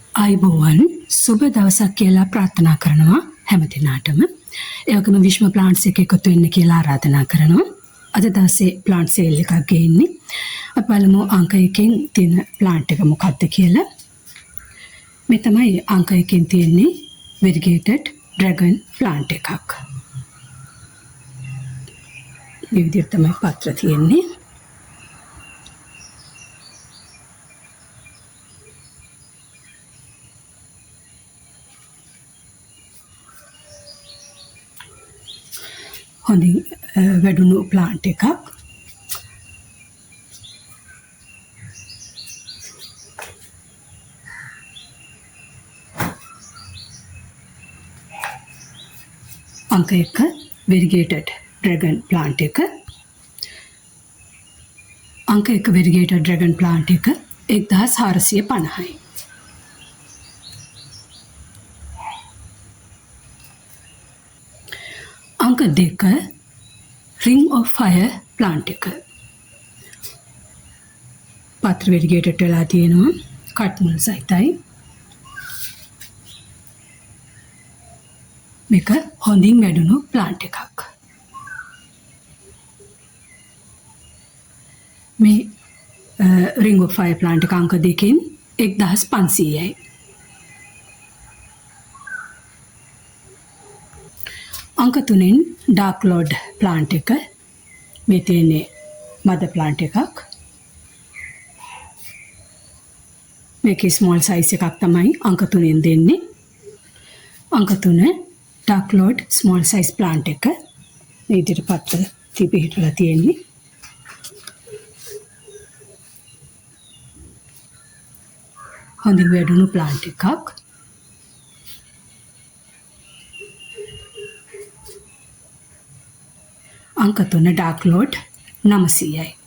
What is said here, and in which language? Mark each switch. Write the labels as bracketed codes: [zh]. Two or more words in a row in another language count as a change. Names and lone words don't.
[si] ආයුබෝවන් සුබ දවසක් කියලා ප්‍රාර්ථනා කරනවා හැම දිනාටම. ඒ වගේම විශ්ව ප්ලාන්ට්ස් එක එකතු වෙන්න කියලා ආරාධනා කරනවා. අද දවසේ ප්ලාන්ට් සේල් එකක් ගේන්නේ. අපි බලමු අංක 1කින් තියෙන ප්ලාන්ට් එක මොකක්ද කියලා. මේ තමයි අංක 1කින් තියෙන්නේ variegated dragon plant එකක්. මේ විදිහට තමයි පත්‍ර තියෙන්නේ. හොඳින් වැඩුණු ප්ලාන්ට් එකක්. අංක 1 variegated dragon plant එක. අංක 1 variegated dragon plant එක 1450යි. අංක 2 ring of fire plant එක. පත්‍ර variegated වෙලා තියෙනවා. කට් මුල් සහිතයි. මේක හොඳින් වැඩුණු ප්ලාන්ට් එකක්. මේ ring of fire plant එක අංක 2කින් 1500යි. අංක 3න් dark lord plant එක. මේ තියෙන්නේ මද plant එකක්. මේකේ [en] small size [si] එකක් තමයි අංක 3ෙන් දෙන්නේ. අංක 3 dark lord [en] small size plant [si] එක. මේ විදිහට පත්‍ර තිබිලා තියෙන්නේ. හොඳින් වැඩුණු plant එකක්. අංක 3 dark lord 900යි.